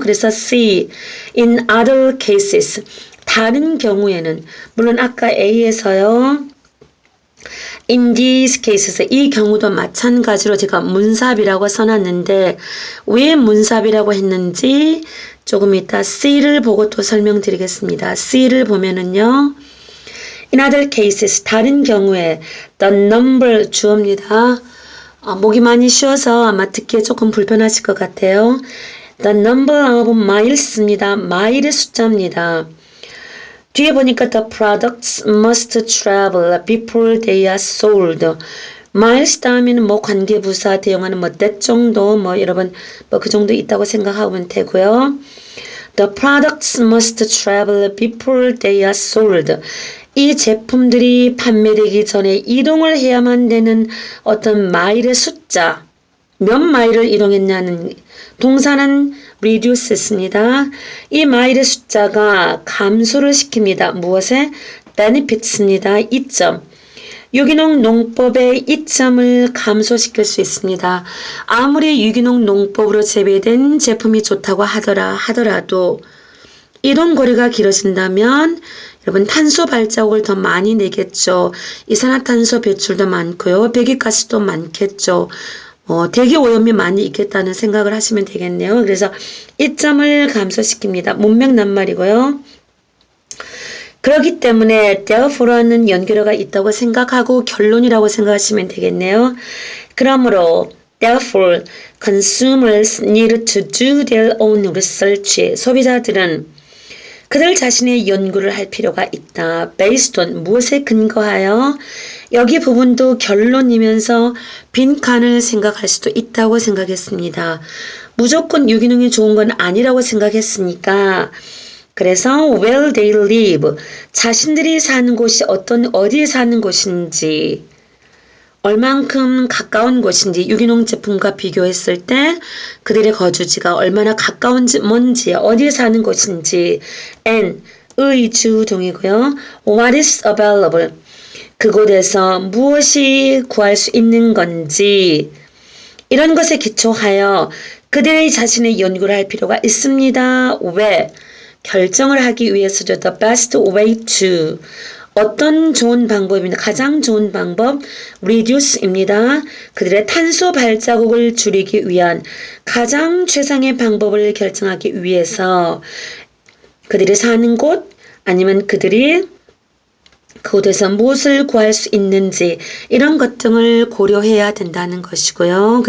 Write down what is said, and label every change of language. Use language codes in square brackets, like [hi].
[ko] 그래서 C, in other cases, 다른 경우에는 물론 아까 A에서요. In these cases, 이 경우도 마찬가지로 제가 문sab이라고 써놨는데 왜 문sab이라고 했는지 조금 이따 C를 보고 또 설명드리겠습니다. C를 보면은요. [en] In other cases, 다른 경우에 the number 주어입니다. [ko] 목이 많이 쉬어서 아마 듣기에 조금 불편하실 것 같아요. [en] The number of miles입니다. [ko] 마일의 숫자입니다. [en] 뒤에 보니까 the products must travel before they are sold. [ko] miles 다음에는 뭐 관계부사 대용하는 뭐 that 정도 뭐 여러분 뭐 그 정도 있다고 생각하면 되고요. [en] The products must travel before they are sold. [ko] 이 제품들이 판매되기 전에 이동을 해야만 되는 어떤 마일의 숫자, 몇 마일을 이동했냐는 동사는 reduces입니다. 이 마일의 숫자가 감소를 시킵니다. 무엇에? benefits입니다. 이점. 유기농 농법의 이점을 감소시킬 수 있습니다. 아무리 유기농 농법으로 재배된 제품이 좋다고 하더라도 이동 거리가 길어진다면 여러분 탄소 발자국을 더 많이 내겠죠. 이산화탄소 배출도 많고요. 배기가스도 많겠죠. 대기 오염이 많이 있겠다는 생각을 하시면 되겠네요. 그래서 이점을 감소시킵니다. 문맥 낱말이고요. 그렇기 때문에 therefore는 연결어가 있다고 생각하고 결론이라고 생각하시면 되겠네요. [en] 그러므로 therefore consumers need to do their own research. [ko] 소비자들은 그들 자신의 연구를 할 필요가 있다. based on 무엇에 근거하여 여기 부분도 결론이면서 빈칸을 생각할 수도 있다고 생각했습니다. 무조건 유기농이 좋은 건 아니라고 생각했으니까 그래서 where they live 자신들이 사는 곳이 어디에 사는 곳인지 얼만큼 가까운 곳인지 유기농 제품과 비교했을 때 그들의 거주지가 얼마나 가까운지 뭔지 어디에 사는 곳인지 and 의 주동이고요. What is available 그곳에서 무엇이 구할 수 있는 건지 이런 것에 기초하여 그들의 자신의 연구를 할 필요가 있습니다. 왜? 결정을 하기 위해서죠. [en] The best way to 어떤 좋은 방법입니다. [ko] 가장 좋은 방법 reduce입니다. 그들의 탄소 발자국을 줄이기 위한 가장 최상의 방법을 결정하기 위해서 그들이 사는 곳 아니면 그들이 그곳에서 무엇을 구할 수 있는지 이런 것 등을 고려해야 된다는 것이고요.